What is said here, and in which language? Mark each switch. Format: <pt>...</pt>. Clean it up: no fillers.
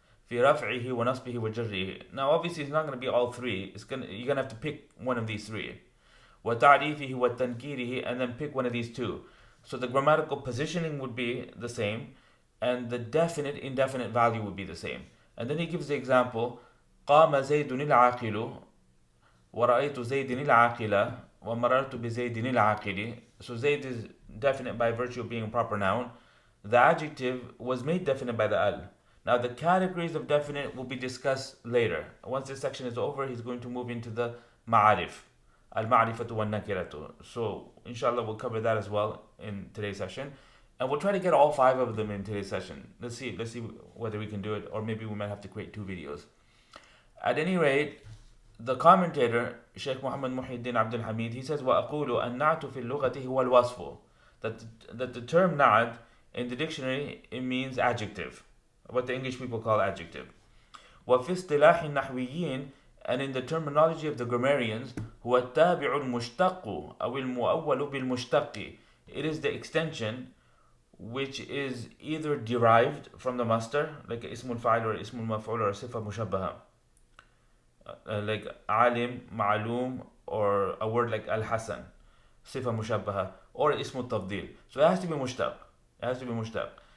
<ar>في رفعه ونصبه وجره.</ar> <en>Now obviously it's not going to be all three. You're going to have to pick one of these three.</en> <ar>وتعريفه وتنكيره,</ar> <en>and then pick one of these two. So the grammatical positioning would be the same, and the definite, indefinite value would be the same. And then he gives the example:</en> <ar>قام زيد العاقل ورأيت زيد العاقلة ومررت بزيد العاقل.</ar> <en>So Zayd is definite by virtue of being a proper noun. The adjective was made definite by the al. Now the categories of definite will be discussed later. Once this section is over, he's going to move into the ma'arif. Al-ma'rifatu wal-nakiratu. So inshallah we'll cover that as well in today's session. And we'll try to get all five of them in today's session. Let's see whether we can do it, or maybe we might have to create two videos. At any rate, the commentator, Sheikh Muhammad Muhyiddin Abdul Hamid, he says,</en> <ar>وَأَقُولُ النَّعْتُ فِي اللُّغَةِ هُوَ الْوَصْفُ.</ar> <en>That the term Naʿt in the dictionary, it means adjective, what the English people call adjective.</en> <ar>وفي اصطلاح النحويين,</ar> <en>and in the terminology of the grammarians,</en> <ar>هو التابع المشتق أو المؤول بالمشتق.</ar> <en>It is the extension which is either derived from the masdar, like ismul fa'il or ismul maf'ul or sifa mushabbaha, like alim, ma'lum, or a word like al-hasan, sifa mushabbaha, or ismul tafdil. So it has to be mushtaq. It has to be mushtaq.</en>